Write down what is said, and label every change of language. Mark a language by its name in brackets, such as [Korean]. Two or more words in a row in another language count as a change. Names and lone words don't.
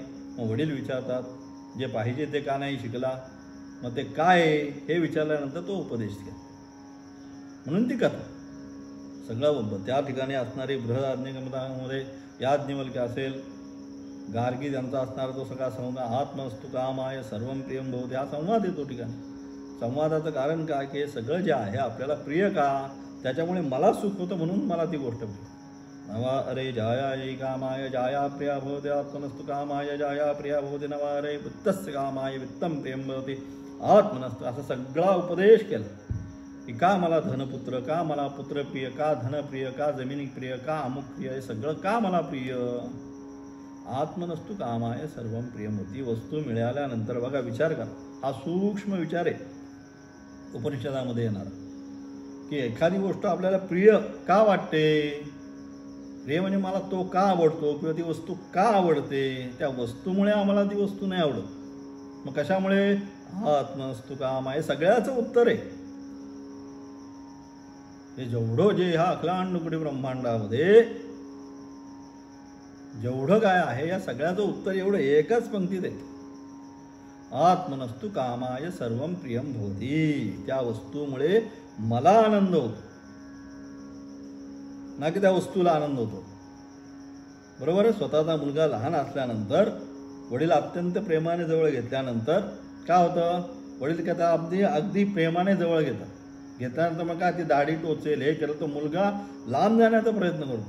[Marathi] मग वडील विचारतात जे पाहिजे ते का नाही शिकला, मग ते काय हे विचारल्यानंतर तो उपदेश केला. म्हणून ती कथा सगळं त्या ठिकाणी असणारी बृहदारण्यकामध्ये याज्ञवल्क्य असेल, गार्गी ज्यांचा असणारा तो सगळा संवाद, [Sanskrit] आत्मस्तु कामाय सर्वं प्रियं भवति, [Marathi] हा संवाद येतो ठिकाणी. संवादाचं कारण काय की हे सगळं जे आहे आपल्याला प्रिय का, त्याच्यामुळे मला सुख होतं म्हणून मला ती गोष्ट प्रिय. [Sanskrit] नवा अरे जाया ये कामाय जाया प्रिया भवति, आत्मनस्तु कामाय जाया प्रिया भवति, नवा अरे वित्तस्य कामाय वित्तं प्रियं भवति. [Marathi] आत्मनस्तु असा सगळा उपदेश केला की का मला धनपुत्र, का मला पुत्रप्रिय, का धनप्रिय, का जमिनी प्रिय, का अमुक प्रिय, हे सगळं का मला प्रिय. [Sanskrit] आत्मनस्तु कामाय सर्वं प्रियमूर्ती. [Marathi] वस्तू मिळाल्यानंतर बघा विचार करा, हा सूक्ष्म विचार आहे उपनिषदामध्ये येणारा, की एखादी गोष्ट आपल्याला प्रिय का वाटते. प्रिय म्हणजे मला तो का आवडतो किंवा ती वस्तू का आवडते. त्या वस्तूमुळे आम्हाला ती वस्तू नाही आवडत. मग कशामुळे. [Sanskrit] आत्मनस्तु कामाय. [Marathi] सगळ्याचं उत्तर आहे हे. जेवढं जे ह्या अखिलांड कोटी ब्रह्मांडामध्ये जेवढं काय आहे या सगळ्याचं उत्तर एवढं एकच पंक्तीत आहे. [Sanskrit] आत्मनस्तु कामाय सर्वं प्रियं भवति. [Marathi] त्या वस्तूमुळे मला आनंद होतो ना की त्या वस्तूला आनंद होतो. बरोबर आहे. स्वतःचा मुलगा लहान असल्यानंतर वडील अत्यंत प्रेमाने जवळ घेतल्यानंतर काय होतं. वडील काय अगदी प्रेमाने जवळ घेतल्यानंतर मग काय ती दाढी टोचेल हे केलं तर मुलगा लांब जाण्याचा प्रयत्न करतो.